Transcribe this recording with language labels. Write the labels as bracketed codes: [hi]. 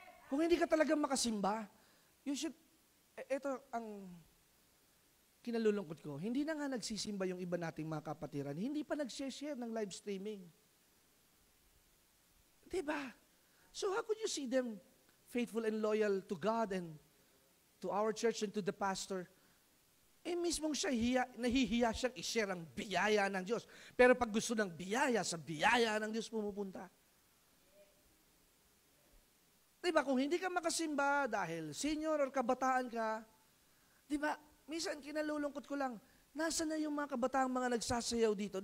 [tl] Kung hindi ka talagang makasimba, [en] you should, [tl] ito ang kinalulungkot ko, hindi na nga nagsisimba yung iba nating mga kapatiran, hindi pa nag-share ng live streaming. Diba? [en] So how could you see them faithful and loyal to God and to our church and to the pastor? [tl] Mismong siya nahihiya siyang i-share ang biyaya ng Diyos. Pero pag gusto ng biyaya, sa biyaya ng Diyos pumupunta. Diba, kung hindi ka makasimba dahil senior or kabataan ka, diba, minsan kinalulungkot ko lang, nasa na yung mga kabataang mga nagsasayaw dito?